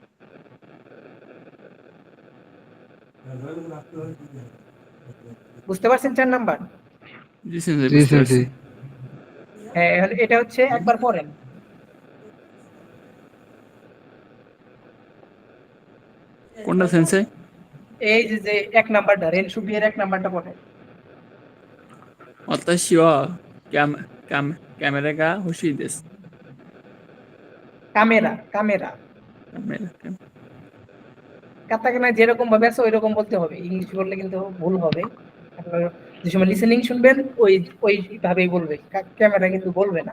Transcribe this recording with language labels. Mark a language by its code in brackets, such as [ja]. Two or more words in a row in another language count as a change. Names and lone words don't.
[bn] বুঝতে পারছেন 4 নাম্বার? জি সেন্সে, জি বুঝতে সেন্সে। পারছি। হ্যাঁ এটা হচ্ছে একবার পড়েন। কোনটা সেন্সে? এই যে এক নাম্বারটা রেন সুবিয়ের এক নাম্বারটা পড়ে। [ja] 私はカメラが欲しいです。カメラ カメラカメラ [bn] কাতাকানা যেরকম ভাবে আছে ওই রকম বলতে হবে, ইংলিশ বললে কিন্তু ভুল হবে। আপনার যে সময় লিসেনিং শুনবেন ওই ভাবেই বলবে, ক্যামেরা কিন্তু বলবে না।